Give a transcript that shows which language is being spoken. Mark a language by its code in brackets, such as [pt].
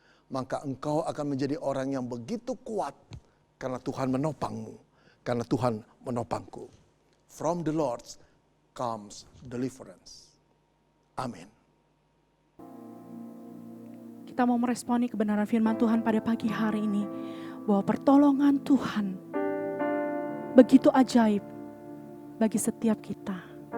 [id] Maka engkau akan menjadi orang yang begitu kuat. Karena Tuhan menopangmu. Karena Tuhan menopangku. [en] From the Lord comes deliverance. [id] Amin. Kita mau meresponi kebenaran firman Tuhan pada pagi hari ini. Bahwa pertolongan Tuhan begitu ajaib bagi setiap kita.